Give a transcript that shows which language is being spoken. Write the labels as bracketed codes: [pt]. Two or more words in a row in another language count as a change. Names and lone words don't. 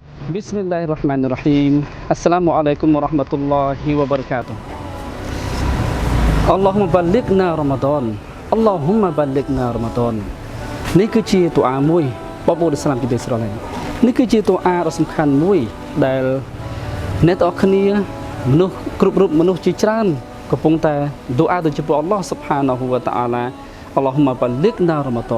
[ar] بسم الله الرحمن الرحيم. السلام عليكم ورحمة الله وبركاته. اللهم بلغنا رمضان. اللهم بلغنا رمضان. [km] នេះគឺជាទូអាមួយបងប្អូនឥស្លាមជាទីស្រឡាញ់នេះគឺជាទូអាដ៏សំខាន់មួយដែលអ្នកទាំងអស់គ្នាមនុស្សគ្រប់រូបមនុស្សជាច្រើនកំពុងតែទូអាទៅចំពោះ [ar] الله سبحانه وتعالى اللهم بلغنا رمضان.